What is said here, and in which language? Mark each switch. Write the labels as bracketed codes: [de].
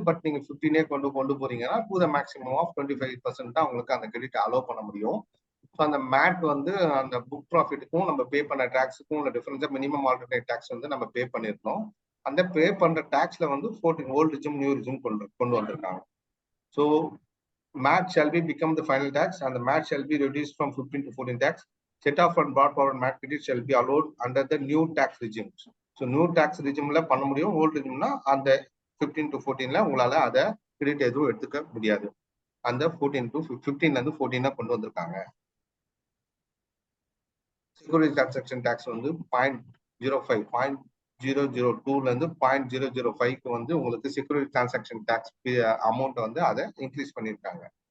[ta] But நீங்க 15 கொண்டு போறீங்கன்னா டு த மேக்ஸிமம் ஆஃப் 25% தான் உங்களுக்கு அந்த கிரெடிட் அலோவ் பண்ண முடியும். ஸோ அந்த மேட் வந்து அந்த புக் ப்ராஃபிட்டுக்கும் நம்ம பே பண்ண டாக்ஸுக்கும் உள்ள டிஃபரன்ஸா மினிமம் ஆல்டர்னேட் டாக்ஸ் வந்து நம்ம பே பண்ணிருக்கோம். அந்த பே பண்ற டாக்ஸ்ல வந்து 14 ஓல்டு ரிஜிம் நியூ ரிஜிம் கொண்டு வந்திருக்காங்க. [en] So MAT shall become the final tax and the MAT shall be reduced from 15 to 14 tax. Set off and brought forward MAT credit shall be allowed under the new tax regime. So new tax regime [ta] la பண்ண முடியும், [en] old regime [ta] na அந்த 15 to 14 ல உங்களால அத credit எதுவும் எடுத்துக்க முடியாது. அந்த 14 to 15 ல இருந்து 14 கொண்டு வந்திருக்காங்க. செக்யூரிட்டி டிரான்சாக்ஷன் டாக்ஸ் வந்து 0.05 0.002 ல இருந்து 0.005 வந்து உங்களுக்கு செக்யூரிட்டி டிரான்சாக்ஷன் டாக்ஸ் அமௌண்ட் வந்து அதை இன்க்ரீஸ் பண்ணிருக்காங்க.